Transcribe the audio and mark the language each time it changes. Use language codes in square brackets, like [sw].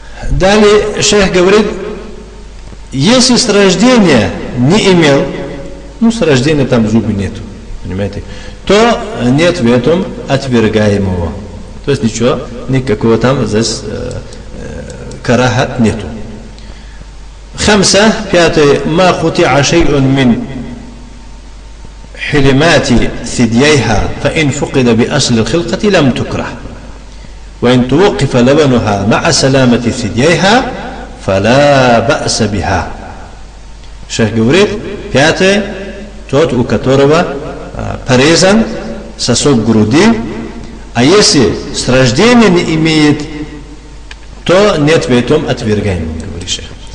[ru] Далее шейх говорит, если с рождения не имел, с рождения там зубы нету, понимаете, то нет в этом отвергаемого. То есть ничего, никакого там здесь карахат нету. [ar] Хамса, [ru] пятый, [ar] ма хути'a шей'ун мин حلمات ثدييها فإن فقد بأصل الخلقة لم تكره وإن توقف لبنها مع سلامة ثدييها فلا بأس بها. [ru] Шейх говорит, пятое, тот, у которого порезан сосок груди, а если с рождения не имеет, то нет в этом отвергаемого, говорит шейх.